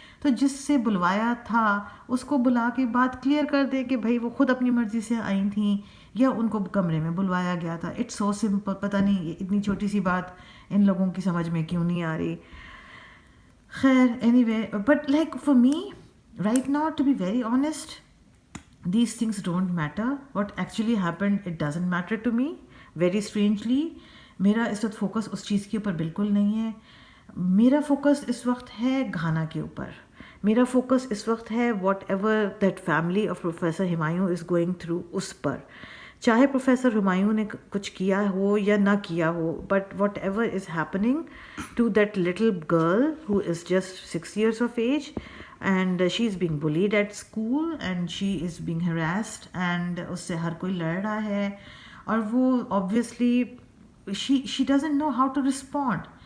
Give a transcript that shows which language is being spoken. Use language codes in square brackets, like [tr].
[ur] تو جس سے بلوایا تھا اس کو بلا کے بات کلیئر کر دے کہ بھائی وہ خود اپنی مرضی سے آئی تھیں یا ان کو کمرے میں بلوایا گیا تھا. [en] It's so simple. [ur] پتہ نہیں اتنی چھوٹی سی بات ان لوگوں کی سمجھ میں کیوں نہیں آ رہی. خیر, [en] Anyway, but like for me right now, to be very honest, these things don't matter. What actually happened, it doesn't matter to me. Very strangely [ur] میرا اس وقت فوکس اس چیز کے اوپر بالکل نہیں ہے. میرا فوکس اس وقت ہے گھانا کے اوپر. میرا فوکس اس وقت ہے [en] whatever that family of professor Humayun is going through, [ur] اس پر. چاہے پروفیسر ہمایوں نے کچھ کیا ہو یا نہ کیا ہو, [en] but whatever is happening to that little girl who is just 6 years of age, and she is being bullied at school and she is being harassed and [ur] اس سے ہر کوئی لڑ رہا ہے, اور وہ [en] obviously she doesn't know how to respond.